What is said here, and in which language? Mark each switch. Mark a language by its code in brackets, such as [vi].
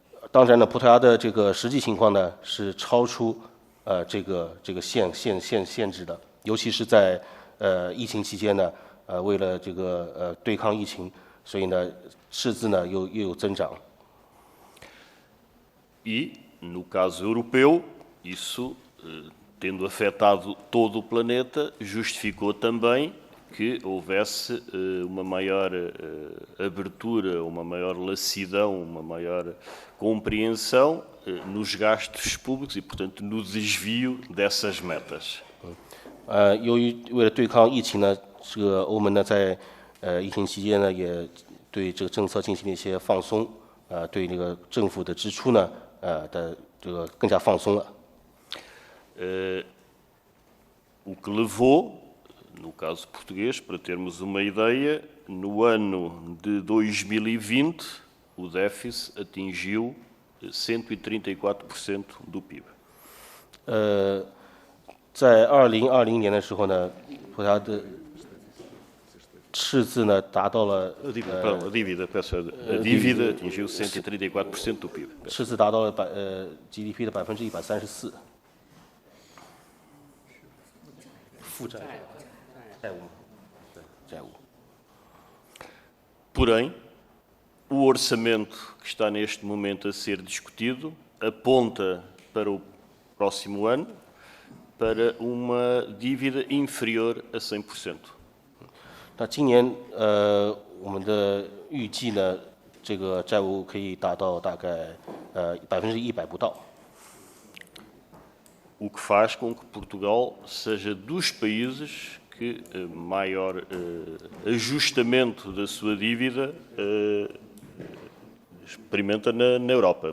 [zh] 当然呢，葡萄牙的这个实际情况呢是超出这个限制的，尤其是在疫情期间呢，为了这个对抗疫情，所以呢赤字呢又有增长。 [pt] E, no caso europeu, isso, tendo afetado todo o planeta, justificou também que houvesse uma maior abertura, uma maior laxidão, uma maior compreensão nos gastos públicos e, portanto, no desvio dessas metas. [zh] 由于为了对抗疫情呢，这个欧盟呢在疫情期间呢也对这个政策进行了一些放松，对那个政府的支出呢的这个更加放松了。 [pt] O que levou, no caso português, para termos uma ideia, no ano de 2020 o déficit atingiu 134% do PIB. [zh] 在2020年的时候呢，葡萄牙的赤字呢达到了 [pt] A dívida atingiu 134% do PIB. [zh] 赤字达到了GDP 的134%。负债债务。 [pt] Porém, o orçamento que está neste momento a ser discutido aponta para o próximo ano para uma dívida inferior a 100%. [zh] 那今年我们的预计呢，这个债务可以达到大概100%不到。 [pt] O que faz com que Portugal seja dos países que maior ajustamento da sua dívida experimenta na Europa.